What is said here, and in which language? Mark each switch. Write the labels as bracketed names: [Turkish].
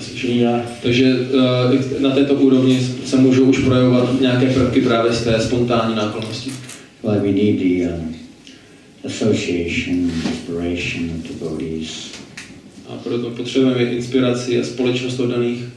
[Czech] Jo, takže na této úrovni se můžou už projevovat nějaké prvky právě z té spontánní náklonnosti. [English] Well, we need the association, inspiration of devotees. [Czech] A proto potřebujeme inspiraci a společnost oddaných.